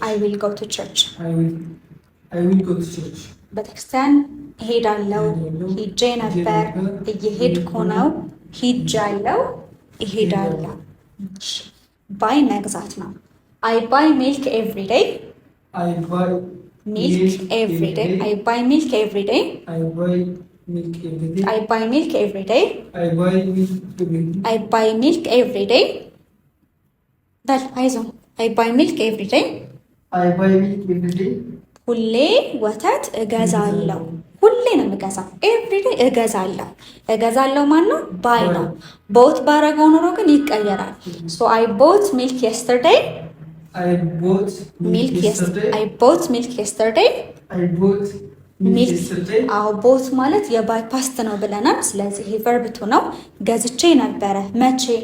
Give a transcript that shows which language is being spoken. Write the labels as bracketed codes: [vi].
[en] I will go to church። I will go to church። [am] ቤተክርስቲያን እሄዳለሁ። ሄጄ ነበር፣ እየሄድኩ ነው፣ ሄጃለሁ፣ እሄዳለሁ። ባይ መግዛት ነው። [en] I buy milk every day። I buy milk every day። I buy milk every day። I buy milk every day። I buy milk every day። I buy milk every day። I buy milk every day። [am] በል አይዞህ። [en] I buy milk every day። I buy milk every day። [am] ሁሌ ወተት እገዛለሁ። ሁሌ ነው የምገዛው። ኤቭሪዴ እገዛለሁ። እገዛለሁ ማን ነው? ባይ ነው። ቦት ባረገው ኖሮ ግን ይቀየራል። [en] ሶ አይ ቦት ሚልክ የስተርዴይ። I bought milk yesterday። I bought milk yesterday። I bought milk yesterday። [am] አዎ ቦት ማለት የባይ ፓስት ነው ብለናል። ስለዚህ ይሄ ቨርብ ቱ ነው። ገዝቼ ነበረ። መቼ?